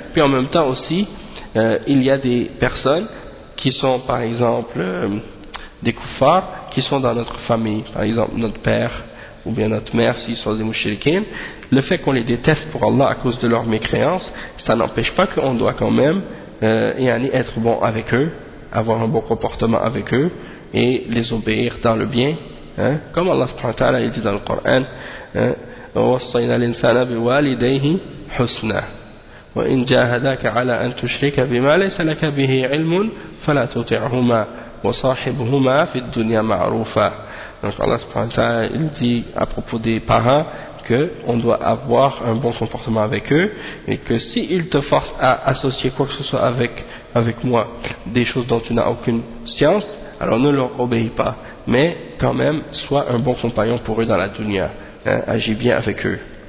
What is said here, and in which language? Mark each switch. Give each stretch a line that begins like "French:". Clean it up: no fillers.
French: Puis en même temps aussi, il y a des personnes qui sont par exemple des koufars qui sont dans notre famille, par exemple notre père ou bien notre mère, s'ils sont des mushrikins, le fait qu'on les déteste pour Allah à cause de leur mécréance, ça n'empêche pas qu'on doit quand même être bon avec eux, avoir un bon comportement avec eux et les obéir dans le bien, hein, comme Allah subhanahu wa ta'ala dit dans le Coran, hein,
Arabic: ووصينا الإنسان بوالديه حسنا وإن جاهداك على أن تشرك بما ليس لك به علم فلا تطعهما وصاحبهما في الدنيا معروفا.
French: Donc Allah subhanahu wa ta'ala, il dit à propos des parents qu'on doit avoir un bon comportement avec eux, et que s'ils te forcent à associer quoi que ce soit avec moi, des choses dont tu n'as aucune science, alors ne leur obéis pas, mais quand même sois un bon compagnon pour eux dans la dunya, hein, agis bien avec eux.